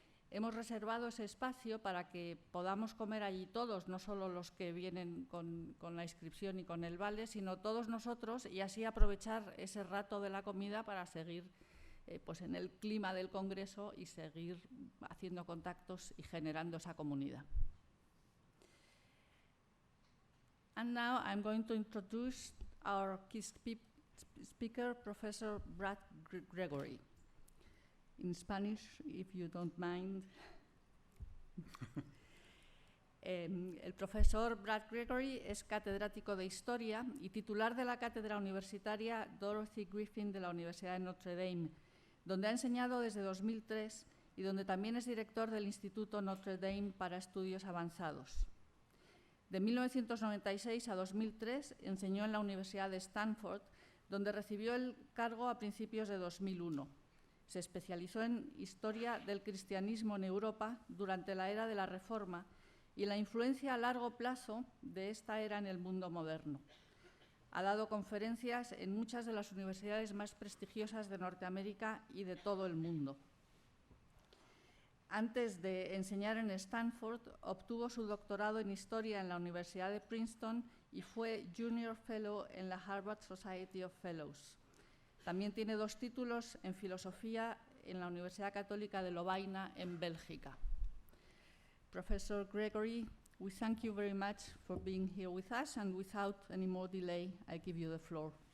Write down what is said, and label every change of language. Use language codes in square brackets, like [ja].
[es] Hemos reservado ese espacio para que podamos comer allí todos, no solo los que vienen con la inscripción y con el vale, sino todos nosotros, y así aprovechar ese rato de la comida para seguir pues en el clima del Congreso y seguir haciendo contactos y generando esa comunidad. [en] And now I'm going to introduce our key speaker, Professor Brad Gregory. In Spanish, if you don't mind. [es] El profesor Brad Gregory es catedrático de Historia y titular de la Cátedra Universitaria Dorothy Griffin de la Universidad de Notre Dame, donde ha enseñado desde 2003 y donde también es director del Instituto Notre Dame para Estudios Avanzados. De 1996 a 2003 enseñó en la Universidad de Stanford, donde recibió el cargo a principios de 2001. Se especializó en Historia del Cristianismo en Europa durante la era de la Reforma y la influencia a largo plazo de esta era en el mundo moderno. Ha dado conferencias en muchas de las universidades más prestigiosas de Norteamérica y de todo el mundo. Antes de enseñar en Stanford, obtuvo su doctorado en Historia en la Universidad de Princeton y fue Junior Fellow en la Harvard Society of Fellows. También tiene 2 títulos en Filosofía en la Universidad Católica de Lovaina, en Bélgica. [en] Professor Gregory, we thank you very much for being here with us, and without any more delay, I give you the floor.